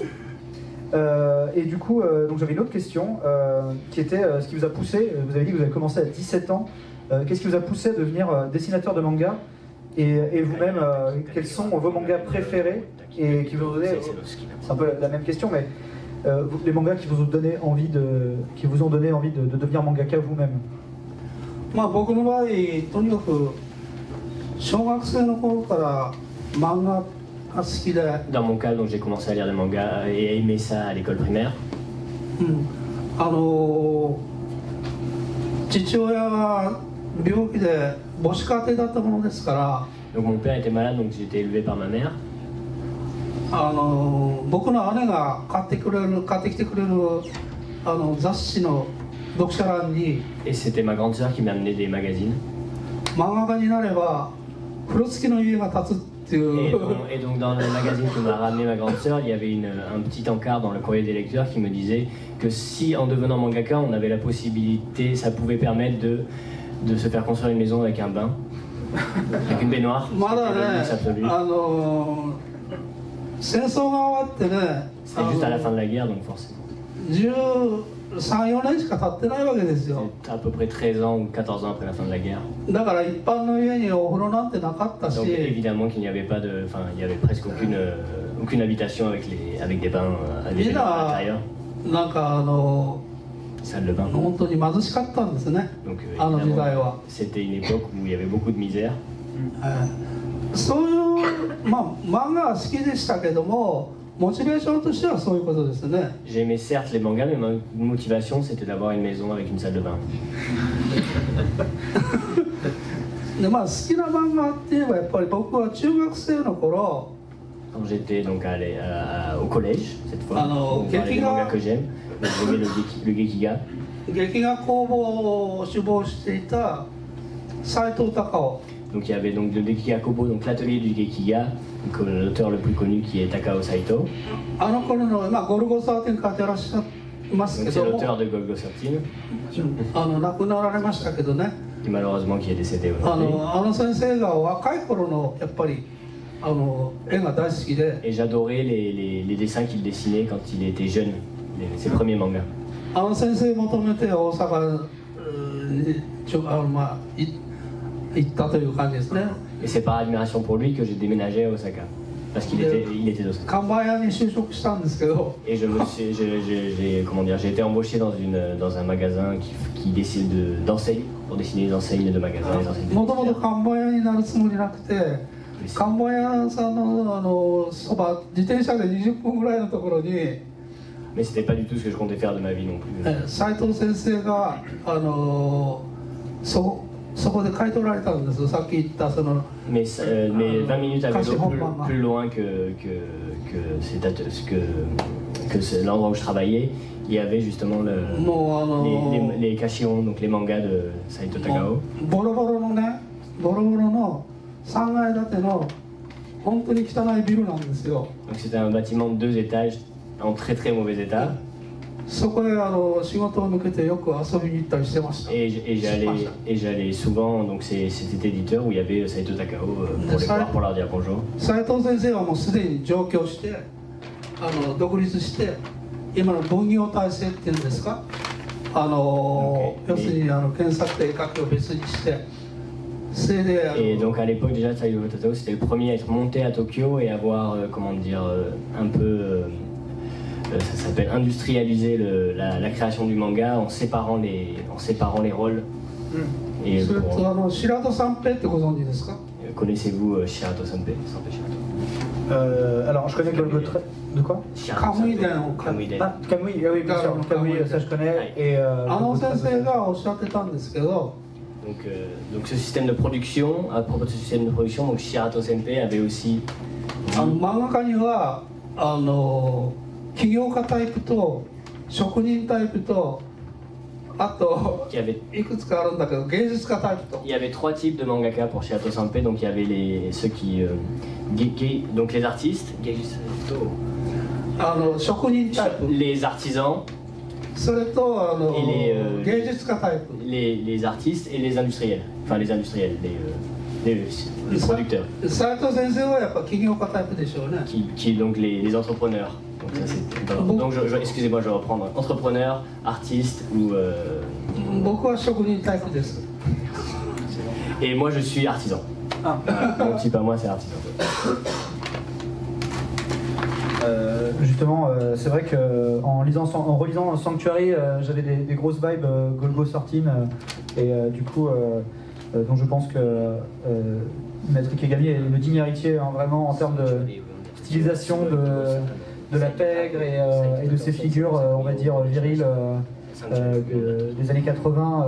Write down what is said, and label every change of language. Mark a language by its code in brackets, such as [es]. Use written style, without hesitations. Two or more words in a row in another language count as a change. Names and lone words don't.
[fr] Et du coup, donc j'avais une autre question qui était ce qui vous a poussé, vous avez dit que vous avez commencé à 17 ans, qu'est-ce qui vous a poussé à devenir dessinateur de manga et vous-même, quels sont vos mangas préférés et qui vous ont donné, c'est un peu la même question, mais les mangas qui vous ont donné envie de devenir mangaka vous-même? [ja] まあ僕の場合、とにかく小学生の頃から漫画が好きで。 [fr] Dans mon cas, donc j'ai commencé à lire des mangas et à aimer ça à l'école primaire. [ja] 父親が病気で母子家庭だったものですから。 [fr] Donc mon père était malade, donc j'ai été élevé par ma mère. [ja] 僕の姉が買ってきてくれる雑誌の読者欄に。 [fr] Et c'était ma grande sœur qui m'amenait des magazines. [ja] 漫画家になれば風呂付きの家が建つっていう。 [fr] Et donc dans le magazine que m'a ramené ma grande sœur, il y avait un petit encart dans le courrier des lecteurs qui me disait que si en devenant mangaka, on avait la possibilité, ça pouvait permettre de se faire construire une maison avec un bain, avec une baignoire. [ja] まだね、戦争が終わってね、 [fr] C'était juste à la fin de la guerre, donc forcément. [ja] 13、4 年しか経ってないわけですよ。 [fr] C'était à peu près 13 ans ou 14 ans après la fin de la guerre. [ja] だから一般の家にお風呂なんてなかったし、 [fr] Donc évidemment qu'il n'y avait pas de, enfin il y avait presque aucune habitation avec des bains à [ja] みんな [fr] l'intérieur, [ja] なんか [fr] salle de bain. [ja] 本当に貧しかったんですね。 [fr] Donc [ja] あの時代 [fr] évidemment [ja] は。 [fr] c'était une époque où il y avait beaucoup de misère. [ja] そういう漫画は好きでしたけども、モチベーションとしてはそういうことですね。 [fr] J'aimais certes les mangas, mais ma motivation c'était d'avoir une maison avec une salle de bain. [ja] で好きな漫画って言えばやっぱり僕は中学生の頃。 [fr] Quand j'étais donc au collège cette fois, on parlait des mangas que j'aime. J'aimais le Gekiga. [ja] 劇画工房を志望していた斎藤隆夫。 [fr] Donc il y avait donc le Gekiga Kobo, donc l'atelier du Gekiga, donc l'auteur le plus connu qui est Takao Saito. [ja] あの頃のゴルゴ13書いてらっしゃいますけ [fr] Donc [ja] ど [fr] c'est [ja] も、 [fr] l'auteur de Golgo 13, [ja] 亡くなられましたけどね。 [fr] qui malheureusement qui est décédé [ja] あ [fr] aujourd'hui. [ja] の先生が若い頃のやっぱり絵が大好きで、 [fr] Et j'adorais les dessins qu'il dessinait quand il était jeune, ses premiers mangas. [ja] あの先生求めて大阪に行ったという感じですね。 [fr] Et c'est par admiration pour lui que j'ai déménagé à Osaka, parce qu'il était d'Osaka. [ja] 看板屋に就職したんですけど、 [fr] Et j'ai été embauché dans un magasin qui décide d'enseignes, pour dessiner les enseignes de magasins. [ja] もともと看板屋になるつもりなくて、看板屋さんのそば自転車で20分ぐらいのところに、 [fr] Mais c'était pas du tout ce que je comptais faire de ma vie non plus. [ja] 斉藤先生がそこで書いておられたんです。さっき言ったその。 [fr] Mais 20 minutes à vélo plus loin que l'endroit où je travaillais, il y avait justement les cachirons, donc les mangas de Saito Takao. [ja] ボロボロの3階建ての本当に汚いビルなんですよ。 [fr] Donc c'était un bâtiment de 2 étages en très très mauvais état. [ja] そこへ仕事を抜けてよく遊びに行ったりしてました。 [fr] Et j'allais souvent, donc c'est cet éditeur où il y avait Saito Takao pour les voir, pour leur dire bonjour. [ja] 斉藤先生はもうすでに上京して独立して今の分業体制っていうんですか、要するに検索と絵描きを別にして。 [fr] Et donc à l'époque déjà Saito Takao c'était le premier à être monté à Tokyo et avoir comment dire un peu ça s'appelle industrialiser la création du manga en séparant les rôles. Et [ja] Shirato Sanpei ってご存知ですか？ [fr] Connaissez-vous Shirato Sanpei? Alors je connais Golgo 13. De quoi? Kamui. Ah, Kamui, oui bien sûr, Kamui, ça je connais. Et [ja] 先生がおっしゃってたんですけど。 [fr] Donc ce système de production, à propos de ce système de production, donc Shirato Senpei avait aussi... [ja] 漫画家には起業家タイプと職人タイプとあといくつかあるんだけど芸術家タイプと。 [fr] Il y avait 3 types de mangaka pour Shirato Senpei, donc il y avait ceux qui... donc les artistes, [ja] 職人タイプ [fr] les artisans, [ja] それと芸術家タイプ [fr] les artistes et les industriels, enfin les industriels, les producteurs. [ja] 斉藤先生はやっぱ起業家タイプでしょうね。 [fr] Qui donc les entrepreneurs. Donc excusez-moi, je vais reprendre. Entrepreneurs, artistes ou... [ja] 僕は職人タイプです。 [fr] Et moi je suis artisan. Mon type à moi c'est artisan. Justement, c'est vrai qu'en relisant Sanctuary, j'avais des grosses vibes Golgo 13 et du coup, donc je pense que Maître Ikegami est le digne héritier vraiment en termes de stylisation de la pègre et de ses figures, on va dire viriles des années 80.